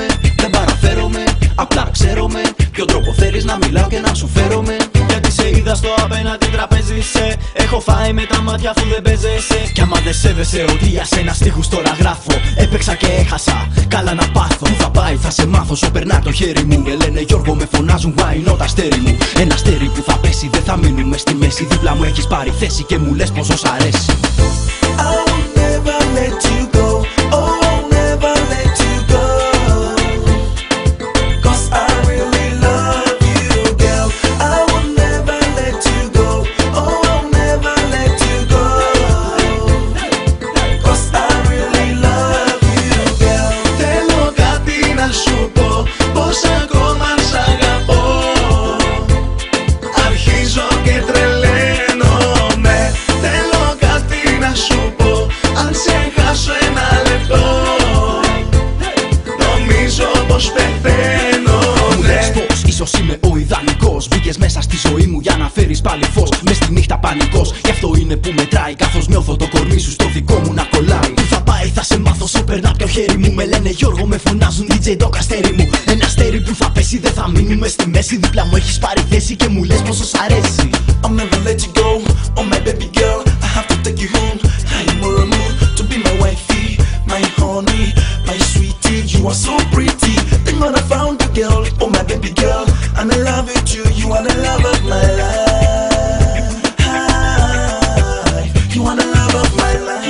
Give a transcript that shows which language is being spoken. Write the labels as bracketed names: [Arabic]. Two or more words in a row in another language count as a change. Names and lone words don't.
[Greek] Δεν παραφέρομαι, απλά ξέρομαι ποιο τρόπο θέλεις να μιλάω και να σου φέρομαι. Γιατί σε είδα στο απέναντι τραπέζι σε έχω φάει με τα μάτια αφού δεν παίζεσαι. Κι άμα δεν σέβεσαι ότι για σένα στίχους τώρα γράφω, έπαιξα και έχασα, καλά να πάθω. Πού θα πάει θα σε μάθω, σου περνά το χέρι μου. Με λένε Γιώργο, με φωνάζουν [English] why not [Greek] αστέρι μου. Ένα αστέρι που θα πέσει, δεν θα μείνουμε στη μέση. Δίπλα μου έχεις πάρει θέση και μου λες πόσο σ' αρέσει. [English] I will never let you go. Oh, I'll never let you go. 'Cause I really love you, girl. I will never let you go. Oh, I'll never let you go. 'Cause I really love you, girl. [Greek] Θέλω κάτι να σου πω, πως ακόμα σ' αγαπώ. Αρχίζω και τρελαίνομαι. Θέλω κάτι να σου πω, αν σε χάσω ένα λεπτό, νομίζω πως πεθαίνω. Μου λες πως ίσως είμαι ο ιδανικός. Μπήκες μέσα στη ζωή μου για να φέρεις πάλι φως. Μες στη νύχτα πανικός, γι' αυτό είναι που μετράει. Καθώς νιώθω το κορμί σου στο δικό μου να κολλάει. Πού θα πάει θα σε μάθω, σου περνά πιο χέρι μου. Με λένε Γιώργο, με φωνάζουν DJ το καστέρι μου. Ένα αστέρι που θα πέσει, δεν θα μείνουμε στη μέση. Δίπλα μου έχεις πάρει θέση και μου λες πόσο σ' αρέσει. [English] I'll never let you go, oh my baby girl. I have to take you home. I'm on a mood to be my wifey, my honey, my sweetie. You are so pretty. Thank God I found you, girl. Oh my baby girl, and I love you too. You are the love of my life. You are the love of my life.